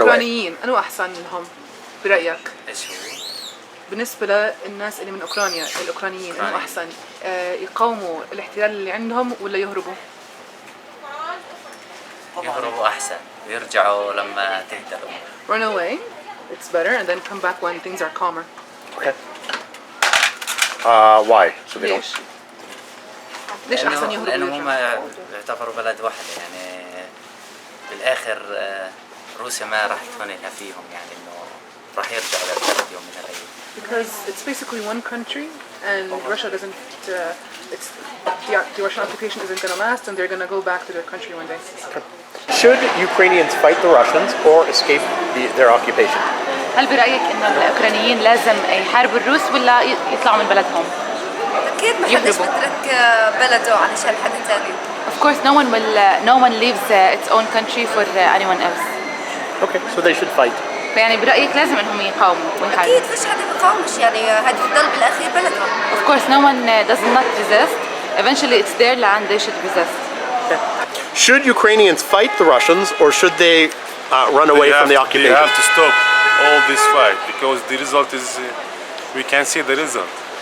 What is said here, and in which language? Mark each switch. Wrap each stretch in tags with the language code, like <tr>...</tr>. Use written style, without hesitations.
<ar>الأوكرانيين أنو أحسن لهم برأيك؟ ايش هو؟ بالنسبة للناس اللي من أوكرانيا الأوكرانيين أنو أحسن يقاوموا الاحتلال اللي عندهم ولا يهربوا؟ يهربوا أحسن ويرجعوا لما تهدأ الأمور.</ar> <en>Run away, it's better, and then come back when things are calmer. Okay. Why? So they</en> <ar>ليش؟ ليش أحسن يهربوا لأنه ويرجعوا؟ هم يعتبروا بلد واحد يعني بالآخر روسيا ما راح تهونها فيهم يعني إنه راح يرجعوا للبلد يوم من الأيام.</ar> <en>Because it's basically one country, and Russia doesn't. It's the Russian occupation isn't going to last, and they're going to go back to their country one day. Should Ukrainians fight the Russians or escape their occupation?</en> <ar>هل برأيك إن الأوكرانيين لازم يحاربوا الروس ولا يطلعوا من بلدهم؟ أكيد ما حدش بترك بلده علشان حد ثاني.</ar> <en>Of course, no one leaves its own country for anyone else. Okay, so they should fight.</en> <ar>فيعني برأيك لازم إنهم يقاوموا ويحاربوا. أكيد فيش حد بيقاومش يعني هذه بتضل بالأخير بلدهم.</ar> <en>Of course, no one does not resist. Eventually, it's their land. They should resist. Should Ukrainians fight the Russians or should they run away from the occupation? They have to stop all this fight because the result is, we can see the result.</en>